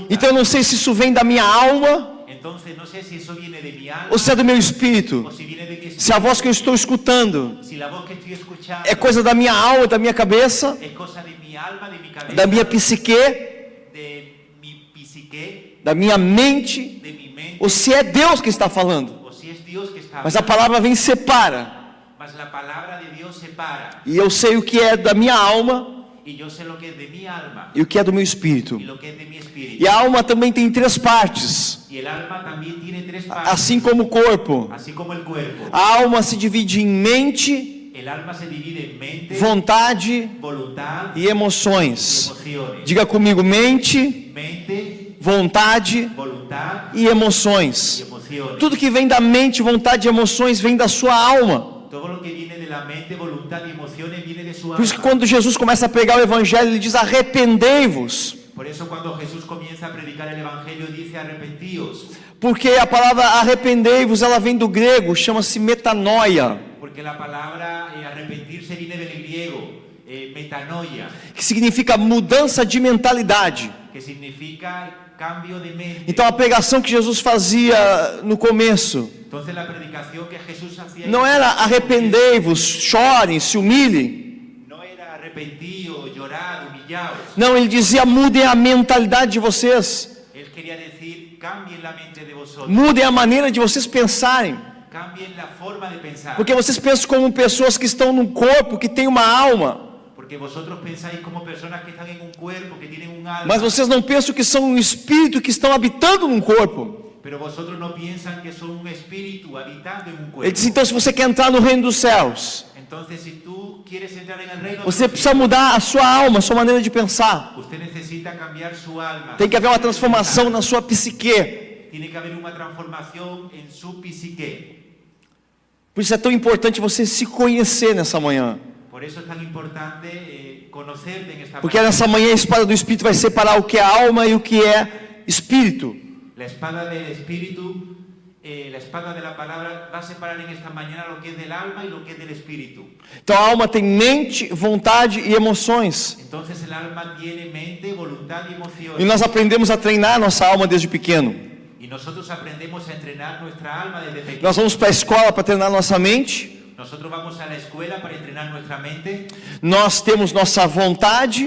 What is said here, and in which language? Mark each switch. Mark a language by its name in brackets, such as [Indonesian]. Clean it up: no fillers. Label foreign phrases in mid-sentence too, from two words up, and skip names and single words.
[Portuguese] Então eu não sei se isso vem da minha alma [Spanish] Entonces no sé si eso viene de mi alma [Portuguese] ou se é do meu espírito. [Spanish] o si viene de mi espíritu. [Portuguese] Se a voz que eu estou escutando [Spanish] Si la voz que estoy escuchando [Portuguese] é coisa da minha alma, da minha cabeça, [Spanish] es cosa de mi alma, de mi cabeza, [Portuguese] da minha psique, [Spanish] de mi psique, [Portuguese] da minha mente, [Spanish] de mi mente, [Portuguese] ou se é Deus que está falando. [Spanish] o si es Dios que está [Portuguese] Mas a [Spanish] hablando. [Portuguese] palavra vem e separa. [Spanish] Mas la palabra de Dios separa. [Portuguese] E eu sei o que é da minha alma [Spanish] Y yo sé lo que es de mi alma [Portuguese] e o que é do meu espírito. [Spanish] y lo que es de mi espíritu. [Portuguese] E a alma também tem 3 partes, [Spanish] Y el alma también tiene 3 partes. [Portuguese] assim como o corpo. [Spanish] Así como el cuerpo. [Portuguese] A alma se divide em mente, [Spanish] El alma se divide en mente, [Portuguese] vontade [Spanish] voluntad [Portuguese] e emoções. [Spanish] emociones. [Portuguese] Diga comigo: mente, [Spanish] Mente, [Portuguese] vontade [Spanish] voluntad [Portuguese] e emoções. [Spanish] y emociones. [Portuguese] Tudo que vem da mente, vontade e emoções vem da sua alma. [Spanish] Todo lo que viene de la mente, voluntad y emociones viene de su [Portuguese] Por isso que [Spanish] alma. [Portuguese] quando Jesus começa a pregar o evangelho, ele diz: arrependei-vos. [Spanish] Por eso cuando Jesús comienza a predicar el evangelio dice arrepentíos. [Portuguese] Porque a palavra arrependei-vos, ela vem do grego, chama-se metanoia, [Spanish] Porque la palabra arrepentirse viene del griego, metanoia, [Portuguese] que significa mudança de mentalidade. [Spanish] que significa cambio de mente. [Portuguese] Então a pregação que Jesus fazia no começo [Spanish] Entonces la predicación que Jesús hacía [Portuguese] não era arrependei-vos, chorem, se humilhem. [Spanish] no era arrepentidos, llorar, humillados. [Portuguese] Não, ele dizia: mudem a mentalidade de vocês, [Spanish] Él quería decir cambien la mente de vosotros, [Portuguese] mudem a maneira de vocês pensarem. [Spanish] cambien la forma de pensar. [Portuguese] Porque vocês pensam como pessoas que estão num corpo, que tem uma alma, [Spanish] Porque vosotros pensáis como personas que están en un cuerpo, que tienen un alma. [Portuguese] mas vocês não pensam que são um espírito que estão habitando num corpo. [Spanish] Pero vosotros no piensan que son un espíritu habitando en un [Portuguese] Ele [Spanish] cuerpo. [Portuguese] diz: então, se você quer entrar no reino dos céus, [Spanish] Entonces, si tú quieres entrar en el reino de [Portuguese] você [Spanish] los [Portuguese] precisa [Spanish] cielos, [Portuguese] mudar a sua alma, a sua maneira de pensar. [Spanish] usted necesita cambiar su alma. [Portuguese] Tem que haver uma transformação na sua psique. [Spanish] Tiene que haber una transformación en su psique. [Portuguese] Por isso é tão importante você se conhecer nessa manhã. [Spanish] Por eso es tan importante conocerte en esta [Portuguese] Porque [Spanish] manera. [Portuguese] nessa manhã a espada do Espírito vai separar o que é alma e o que é espírito. [Spanish] La espada del espíritu, la espada de la palabra va a separar en esta mañana lo que es del alma y lo que es del espíritu. [Portuguese] Então a alma tem mente, vontade e emoções. [Spanish] Entonces el alma tiene mente, voluntad y [Portuguese] E [Spanish] emociones. [Portuguese] nós aprendemos a treinar nossa alma desde pequeno. [Spanish] Y nosotros aprendemos a entrenar nuestra alma desde pequeño. [Portuguese] Nós vamos para a escola para treinar nossa mente. [Spanish] Nosotros vamos a la escuela para entrenar nuestra mente. [Portuguese] Nós temos nossa vontade